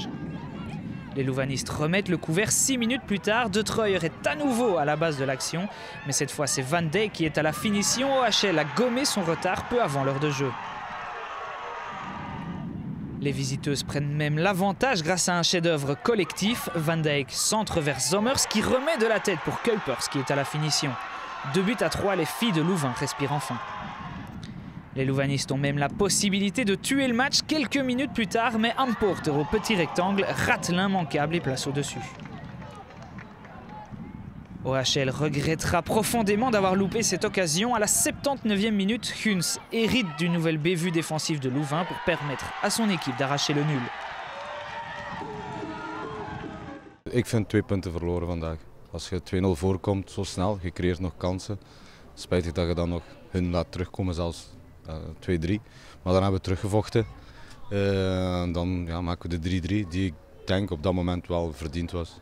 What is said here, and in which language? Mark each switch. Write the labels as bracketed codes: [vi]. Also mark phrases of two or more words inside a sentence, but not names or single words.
[fr] Les louvanistes remettent le couvert 6 minutes plus tard, De Troyer est à nouveau à la base de l'action, mais cette fois c'est Van Dijk qui est à la finition. OHL a gommé son retard peu avant l'heure de jeu. Les visiteuses prennent même l'avantage grâce à un chef-d'œuvre collectif. Van Dijk centre vers Zomers qui remet de la tête pour Kuipers qui est à la finition. 2-3, les filles de Louvain respirent enfin. Les louvanistes ont même la possibilité de tuer le match quelques minutes plus tard, mais Amporter au petit rectangle rate l'immanquable et place au-dessus. OHL regrettera profondément d'avoir loupé cette occasion. À la 79e minute, Huns hérite d'une nouvelle bévue défensive de Louvain pour permettre à son équipe d'arracher le nul. [nl] Ik vind 2 punten verloren vandaag. Als je 2-0 voorkomt zo snel, je creëert nog kansen. Spijtig dat je dan nog hun laat terugkomen, zelfs 2-3. Maar dan hebben we teruggevochten. Dan maken we de 3-3 die ik denk op dat moment wel verdiend was.